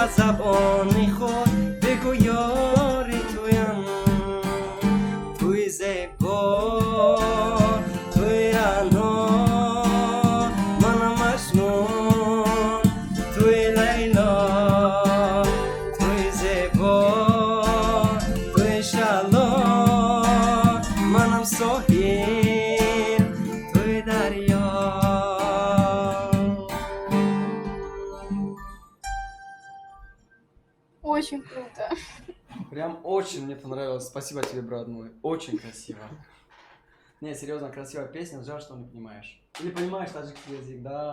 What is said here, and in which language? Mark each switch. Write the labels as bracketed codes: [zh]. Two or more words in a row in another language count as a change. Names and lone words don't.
[fa] زبان خود بگو یاری تویم توی زیبا توی رعنا منم مجنون توی لیلا توی زیبا توی شلا منم ساحل توی دریا [ru] Очень круто. Прям очень мне понравилось. Спасибо тебе, брат мой. Очень красиво. Не, серьезно, красивая песня. Жаль, что не понимаешь. Или понимаешь таджикский язык, да.